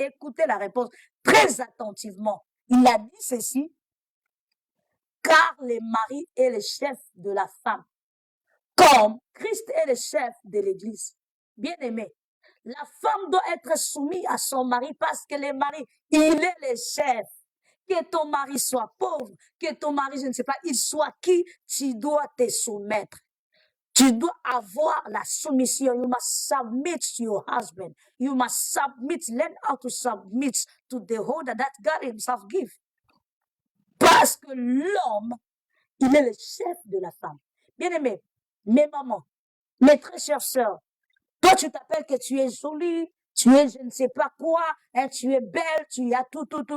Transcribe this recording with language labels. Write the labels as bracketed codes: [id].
[fr] Écoutez la réponse très attentivement. Il a dit ceci, car le mari est le chef de la femme, comme Christ est le chef de l'Église. Bien-aimé, la femme doit être soumise à son mari parce que le mari, il est le chef. Que ton mari soit pauvre, que ton mari, je ne sais pas, il soit qui, tu dois te soumettre. Tu dois avoir la soumission. [en] You must submit to your husband. You must submit, learn how to submit to the order that God himself gives. [fr] Parce que l'homme, il est le chef de la femme. Bien-aimé, mes mamans, mes très chères sœurs, toi tu t'appelles que tu es jolie, tu es je ne sais pas quoi, hein, tu es belle, tu as tout.